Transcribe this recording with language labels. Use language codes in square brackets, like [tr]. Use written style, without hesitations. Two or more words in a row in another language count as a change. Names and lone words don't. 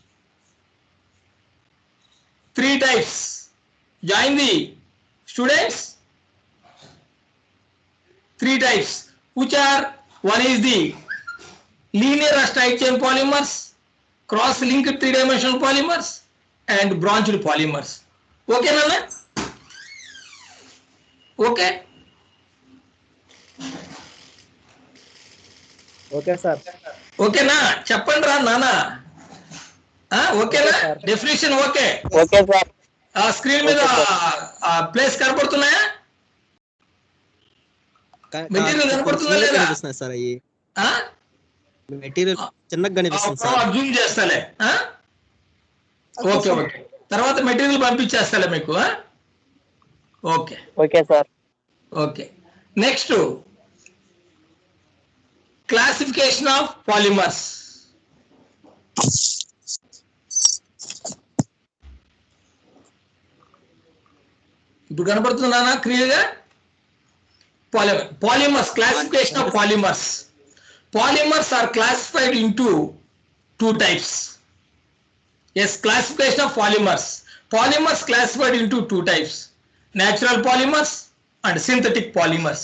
[en] 3 types. Join the students. 3 types. Which are, one is the linear or tight chain polymers, cross-linked three-dimensional polymers, and branched polymers. Okay, Nana? Okay? Okay, sir. Okay, na? [te] Chappandra, Nana? [en] Okay, na? Definition okay. Okay, sir. [te] Screen మీద ప్లేస్ కనపడుతున్నాయా? మెటీరియల్ కనపడుతుందా లేదా? కనిపిస్తున్నాయి సార్ అయ్యి. మెటీరియల్ చిన్నగా కనిపిస్తుంది సార్. జూమ్ చేస్తాలే. [en] okay okay. [te] తర్వాత మెటీరియల్ పంపించేస్తాలే మీకు. ఓకే [en] Okay sir. Okay. Next classification of polymers. [te] ఇప్పుడు కనపడుతున్నానా క్లియర్ గా? [en] Polymers, classification of polymers. Polymers are classified into 2 types. Yes, classification of polymers. Polymers classified into 2 types. Natural polymers and synthetic polymers.